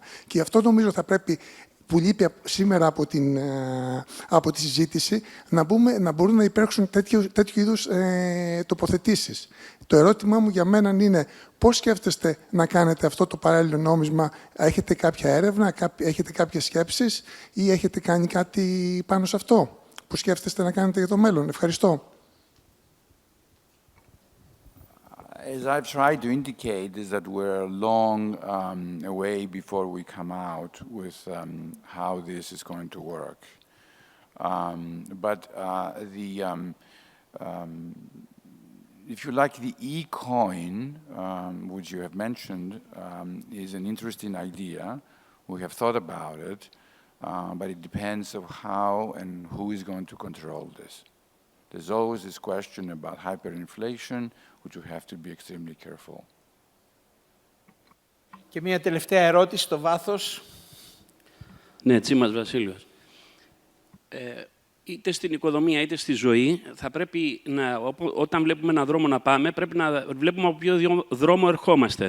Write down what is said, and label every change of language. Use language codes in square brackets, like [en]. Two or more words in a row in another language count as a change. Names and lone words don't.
[el] Και αυτό νομίζω θα πρέπει, που λείπει σήμερα από τη συζήτηση, να μπορούν να υπάρξουν τέτοιου είδους τοποθετήσεις. Το ερώτημά μου για μένα είναι πώς σκέφτεστε να κάνετε αυτό το παράλληλο νόμισμα, έχετε κάποια έρευνα, έχετε κάποιες σκέψεις ή έχετε κάνει κάτι πάνω σε αυτό που σκέφτεστε να κάνετε για το μέλλον. Ευχαριστώ. [en] As I've tried to indicate, is that we're long away before we come out with how this is going to work. But if you like, the e-coin, which you have mentioned, is an interesting idea. We have thought about it, but it depends on how and who is going to control this. There's always this question about hyperinflation, which we have to be extremely careful. [el] Και μια τελευταία ερώτηση στο βάθος. Ναι, Τσίμας Βασίλειος. Είτε στην οικοδομία είτε στη ζωή, θα πρέπει όταν βλέπουμε έναν δρόμο να πάμε, πρέπει να βλέπουμε από ποιο δρόμο ερχόμαστε.